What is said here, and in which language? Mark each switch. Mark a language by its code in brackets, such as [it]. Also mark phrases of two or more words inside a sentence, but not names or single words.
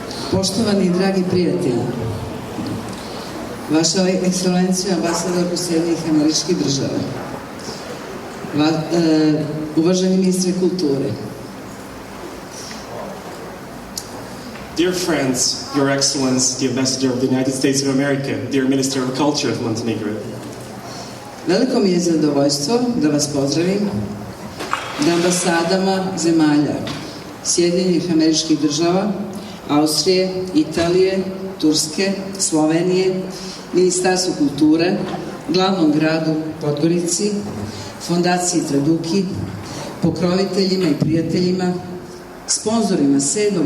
[sr] Poštovani i dragi prijatelji, Vaša ekscelencija ambasadorko Sjedinjenih Američkih Država, uvaženi ministre kulture, [en] dear friends, Your Excellency, the Ambassador of the United States of America, dear Minister of Culture of Montenegro. [sr] veliko mi je zadovoljstvo da vas pozdravim na ambasadama zemalja Sjedinjenih Američkih Država, Austrije, Italije, Turske, Slovenije, Ministarstvu kulture, glavnom gradu Podgorici, Fondaciji Traduki, pokroviteljima i prijateljima, sponzorima 7.